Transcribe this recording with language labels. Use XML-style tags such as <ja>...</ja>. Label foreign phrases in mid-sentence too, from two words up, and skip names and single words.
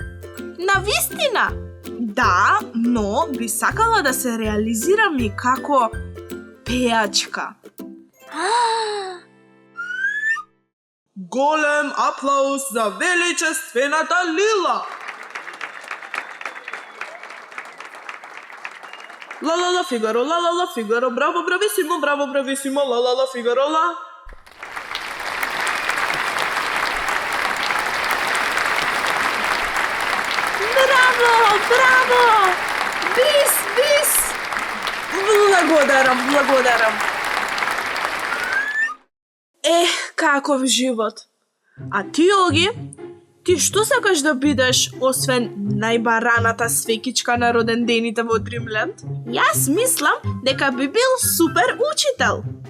<mk>Навистина! Да, но би сакала да се реализирам и како пејачка. Голем аплауз за величествената Лила!</mk> <it>La la la Figaro, la la la Figaro, bravo bravissimo, la la la Figaro, la.</it> <mk>Браво! Бис! Благодарам. Каков живот. А ти, Оги? Ти што сакаш да бидеш, освен најбараната свекичка на родендените во Дримленд? Јас мислам дека би бил супер учител.</mk>